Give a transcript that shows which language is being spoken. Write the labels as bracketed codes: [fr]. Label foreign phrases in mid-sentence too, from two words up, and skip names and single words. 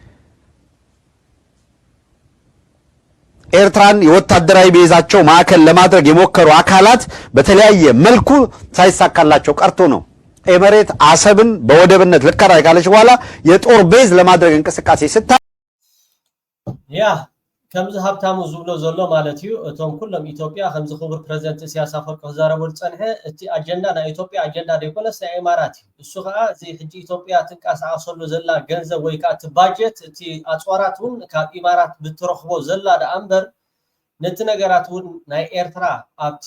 [am] ኤርትራን የወታደራዊ ቤዛቸው ማዕከል ለማድረግ የሞከሩ አካላት በተለያየ መልኩ ሳይሳካላቸው ቀርቶ ነው ኤሚሬት አሰብን በወደብነት ለከራይ ካለች በኋላ የጦር ቤዝ ለማድረግ እንቅስቃሴ ስታ [ti] ያ ከምዝ ሀብታሙ ዝብሎ ዘሎ ማለት እዩ እቶም ኩሎም ኢትዮጵያ ከምዝ ክቡር ፕሬዝደንት ኢሳያስ አፈወርቂ ዝዛረበሉ ፀንሐ እቲ አጀንዳ ናይ ኢትዮጵያ አጀንዳ ደይኮነስ ናይ ኤሚራት እዩ እሱ ከዓ እዚ ሕጂ ኢትዮጵያ ትንቀሳቀሰሉ ዘላ ገንዘብ ወይ ከዓ እቲ ባጀት እቲ ኣፅዋራት እውን ካብ ኢማራት ብትረኽቦ ዘላ ዳ እምበር ነቲ ነገራት እውን ናይ ኤርትራ ኣብቲ